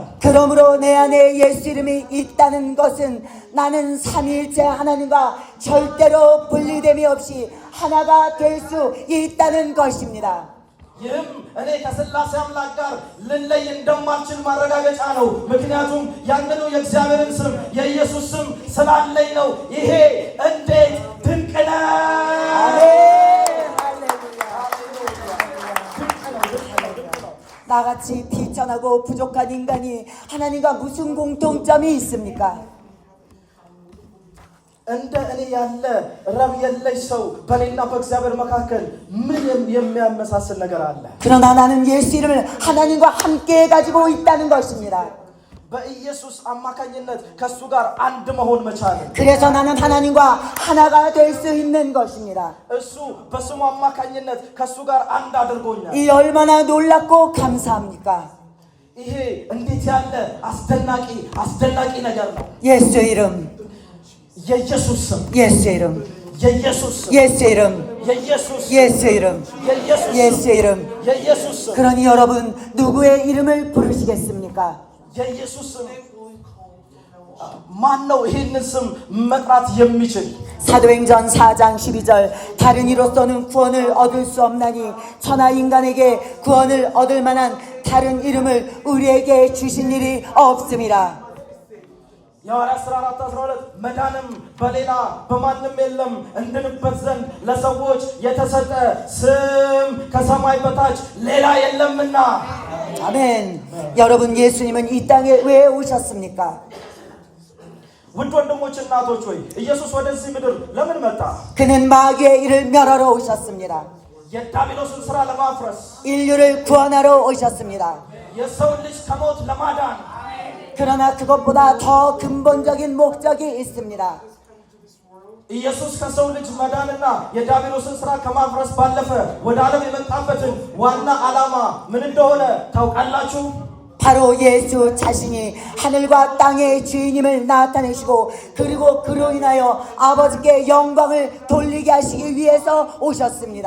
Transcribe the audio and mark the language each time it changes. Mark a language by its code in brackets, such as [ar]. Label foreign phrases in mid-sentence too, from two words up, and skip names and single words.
[ko] 그러므로 내 안에 예수 이름이 있다는 것은 나는 삼위일체 하나님과 절대로 분리됨이 없이 하나가 될 수 있다는 것입니다. [am] ይህም እኔ ከሥላሴ አምላክ ጋር ልለይ እንደማልችል ማረጋገጫ ነው። ምክንያቱም ያንኑ የእግዚአብሔርን ስም የኢየሱስ ስም ስላለኝ ነው። ይሄ እንዴት ድንቅ ነው! [ko] 나같이 비천하고 부족한 인간이 하나님과 무슨 공통점이 있습니까? [am] እንደ እኔ ያለ ረብ የለሽ ሰው በእኔና በእግዚአብሔር መካከል ምንም የሚያመሳስል ነገር አለ? [ko] 그러나 나는 예수 이름을 하나님과 함께 가지고 있다는 것입니다. [am] በኢየሱስ አማካኝነት ከሱ ጋር አንድ መሆን መቻል። [ko] 그래서 나는 하나님과 하나가 될 수 있는 것입니다. [am] እሱ በስሙ አማካኝነት ከሱ ጋር አንድ አድርጎኛል። [ko] 이 얼마나 놀랍고 감사합니까? [am] ይሄ እንዴት ያለ አስደናቂ ነገር ነው! [ko] 예수 이름, [am] የኢየሱስ ስም፣ [ko] 예수 이름, [am] የኢየሱስ ስም፣ [ko] 예수 이름, [am] የኢየሱስ ስም፣ [ko] 예수 이름, [am] የኢየሱስ [ko] 예수 [am] ስም፣ [ko] 이름. [am] የኢየሱስ ስም። [ko] 그러니 여러분 누구의 이름을 부르시겠습니까? [am] የኢየሱስ ስም ማን ነው ይህንን ስም መጥራት የሚችል? [ko] 사도행전 4장 12절 다른 이로서는 구원을 얻을 수 없나니 천하 인간에게 구원을 얻을 만한 다른 이름을 우리에게 주신 일이 없음이라. [am] የሐዋርያት ሥራ 4:12 መዳንም በሌላ በማንም የለም እንድንበት ዘንድ ለሰዎች የተሰጠ ስም ከሰማይ በታች ሌላ የለምና። [ko] 아멘. 여러분 예수님은 이 땅에 왜 오셨습니까? [am] ውድ ወንድሞች እናቶች ሆይ ኢየሱስ ወደዚህ ምድር ለምን መጣ? [ko] 그는 마귀의 일을 멸하러 오셨습니다. [am] የዳቢሎስን ስራ ለማፍረስ [ko] 인류를 구원하러 오셨습니다. [am] የሰው ልጅ ከሞት ለማዳን [ko] 그러나 그것보다 더 근본적인 목적이 있습니다. [am] ኢየሱስ ከሰው ልጅ መዳንና የዳቢሎስን ስራ ከማፍረስ ባለፈ ወደ ዓለም የመጣበትን ዋና ዓላማ ምን እንደሆነ ታውቃላችሁ? [ko] 바로 예수 자신이 하늘과 땅의 주인임을 나타내시고 그리고 그로 인하여 아버지께 영광을 돌리게 하시기 위해서 오셨습니다.